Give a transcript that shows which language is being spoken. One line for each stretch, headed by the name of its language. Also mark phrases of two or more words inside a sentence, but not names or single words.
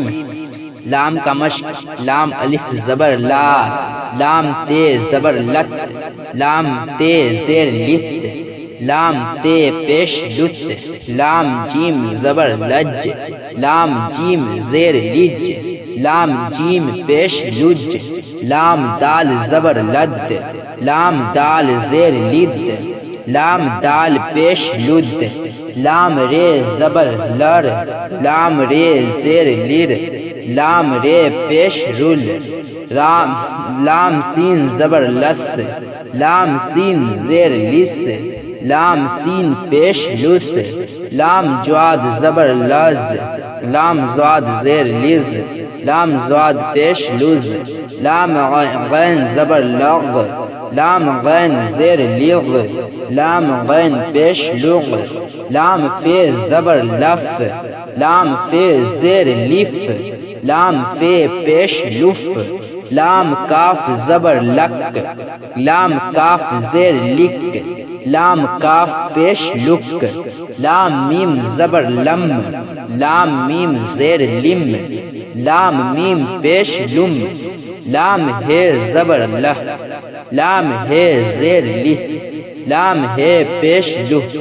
Urdu: لام کا مشق: لام الف زبر لا، لام تے زبر لت، لام تے زیر لت، لام تے پیش لت، لام جیم زبر لج، لام جیم زیر لج، لام جیم پیش لج، لام دال زبر لد، لام دال زیر لد، لام دال پیش لد، لام رے زبر لر، لام رے زیر لر، لام رے پیش رل، لام سین زبر لس، لام سین زیر لس، لام سین پیش لس، لام جواد زبر لز، لام زواد زیر لز، لام زواد پیش لز، لام غین زبر لغ، لام غین زیر لغ، لام غین پیش لغ، لام فے زبر لف، لام فے زیر لف، لام فے پیش لف، لام کاف زبر لک، لام کاف زیر لک، لام کاف پیش لک، لام میم زبر لم، لام میم زیر لم، لام میم پیش لم، لام ہے زبر لہ، لام ہے زیر لہ، لام ہے پیش لہ۔